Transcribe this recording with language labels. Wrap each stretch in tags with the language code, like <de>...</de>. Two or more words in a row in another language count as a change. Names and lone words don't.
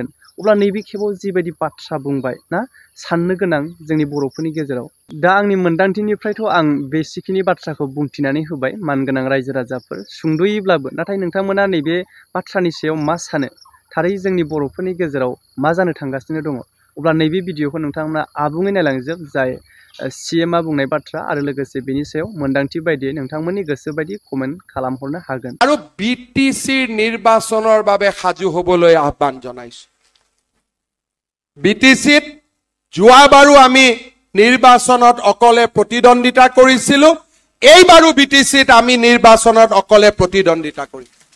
<brx>अब्ला नैबे खेबाव जिबायदि बाथ्रा बुंबाय ना साननो गोनां जोंनि बर'फोरनि गेजेराव दा आंनि मोन्दांथिनिफ्रायथ' आं बेसिखिनि बाथ्राखौ बुंथिनानै होबाय मानगोनां रायजो राजाफोर सुंद'यैब्लाबो नाथाय नोंथांमोना नैबे बाथ्रानि सायाव मा सानो थारै जोंनि बर'फोरनि गेजेराव मा जानो थांगासिनो दङ अब्ला नैबे भिडिअखौ नोंथांमोना आबुङै नायलांजोब जाय CMआ बुंनाय बाथ्रा आरो लोगोसे बेनि सायाव मोन्दांथि बायदियै नोंथांमोननि गोसो बायदि कमेन्ट खालामहरनो हागोन।</brx> <as>আৰু BTCৰ নিৰ্বাচনৰ বাবে সাজু হ'বলৈ আহ্বান জনাইছো। BTCত যোৱাবাৰো আমি নিৰ্বাচনত অকলে প্ৰতিদ্বন্দ্বিতা কৰিছিলো, এইবাৰো BTCত আমি নিৰ্বাচনত অকলে প্ৰতিদ্বন্দ্বিতা কৰিম।</as>